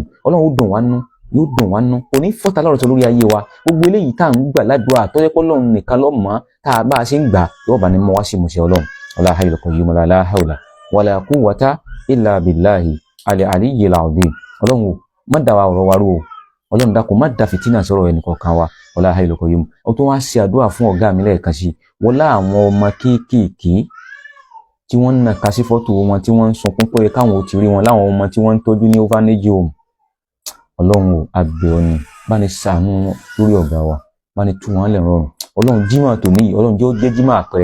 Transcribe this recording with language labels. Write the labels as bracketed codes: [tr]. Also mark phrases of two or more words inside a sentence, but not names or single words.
[yo] Ọlọ́run ó dùn wá nú yóò dùn wá nú kò ní fọ́ta lọ́rọ̀ tó lórí ayé wa gbogbo eléyìí tá à ń gbà ládùúgbà tọ́jọ́ pé ọlọ́run nìkan ló mọ̀ tá a bá a ṣe ń gbà yóò bá ní mọ́ wá sí musẹ̀ ọlọ́run [ar] والله الحي القيوم لا حول ولا قوة إلا بالله العلي العظيم. [yo] Ọlọ́run má dá wa ọ̀rọ̀ wa rú o ọlọ́run dákun má dá fìtínà sọ̀rọ̀ ẹnì kọ̀ọ̀kan wa [ar] والله الحي القيوم. [yo] ó tún wá ṣe àdúrà fún ọ̀gá mi lẹ́ẹ̀kan sí wọlá àwọn ọmọ kéékèèké tí wọ́n ń nàka sí fọ́tò wọn tí wọ́n ń sunkún pé káwọn ò ti rí wọn láwọn ọmọ tí wọ́n ń tọ́jú ní [en] orphanage home [yo] ọlọ́run abẹ́ ọ ni bá ní ṣàánú lórí ọ̀gá wa bá ní tú wọn lẹ̀ rọrùn ọlọ́run jímọ̀ tòní yìí ọlọ́run jẹ́ ó jẹ́ jímọ̀ àpẹẹrẹ